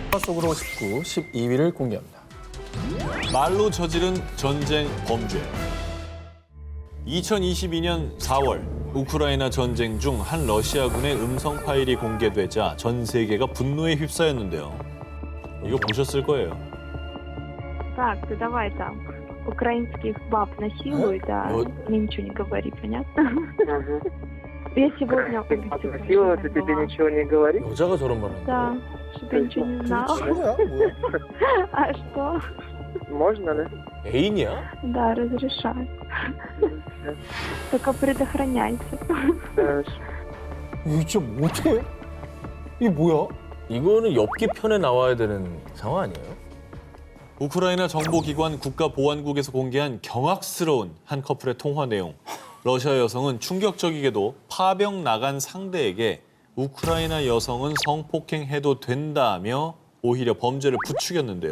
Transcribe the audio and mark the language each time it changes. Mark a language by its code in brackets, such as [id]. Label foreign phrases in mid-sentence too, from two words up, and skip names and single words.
[ko] 속으로 19, 12위를 공개합니다. 말로 저지른 전쟁 범죄. 2022년 4월 우크라이나 전쟁 중 한 러시아군의 음성 파일이 공개되자 전 세계가 분노에 휩싸였는데요. 이거 보셨을 거예요. [ru] Так, ты давай там. Украинских баб насилуют, а мне ничего не говори, понятно? Я сегодня убийцу Красиво, ты тебе ничего не говорит? [ko] 여자가 저런 말 하는 [ru] Да, [ko] 거야? [ru] чтобы я ничего не знала. [ko] 뭐야, 뭐야? [ru] А что? Можно, да? [ko] 애인이야? [ru] Да, разрешаю. Только предохраняйся. Хорошо. [ko] 이거 진짜 어떻게? 이게 뭐야? 이거는 엽기 편에 나와야 되는 상황 아니에요? 우크라이나 정보기관 국가보안국에서 공개한 경악스러운 한 커플의 통화 내용. 러시아 여성은 충격적이게도 파병 나간 상대에게 우크라이나 여성은 성폭행해도 된다며 오히려 범죄를 부추겼는데요.